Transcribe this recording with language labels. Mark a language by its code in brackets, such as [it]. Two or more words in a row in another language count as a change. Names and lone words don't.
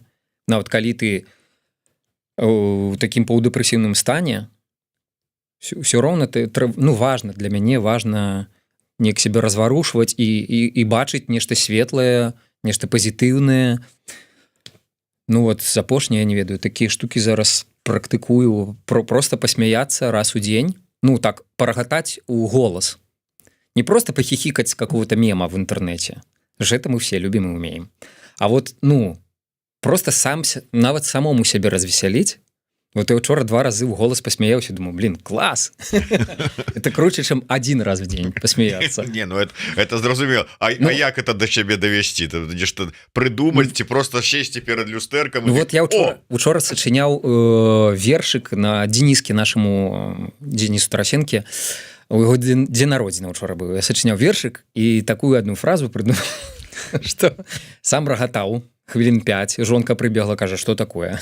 [be] Нават калі ты у такім паўдэпрэсіўным стане, все роўна, ну, важна, для мяне важна неяк сябе разварушваць і бачыць нешта светлае, нешта пазітыўнае. Ну, вот з апошняе, я не ведаю, такія штукі зараз практыкую, просто пасмяяцца раз у дзень, ну, так, парагатаць у голас. [ru] Не просто пахихикать с какого-то мема в интернете. Это мы все любим и умеем. А вот, ну, [be] просто нават самому сябе развесяліць, Вот я учора 2 разы ў голас пасмяяўся, думаю, блин, клас. [ru] Это круче, чым 1 раз в день пасмяяцца. [be] Не, ну это зразумела. А як это до цябе давесці? Ты нешта прыдумаць ці просто сесці перад люстэркам? Ну вот я учора сачыняў вершык на Дениске нашаму Денису Тарасенке. У яго дзень народзіна учора быў. Я сачыняў вершык і такую одну фразу прыдумаў, што сам рагатаў хвілін 5, жонка прыбегла, кажа, што такое?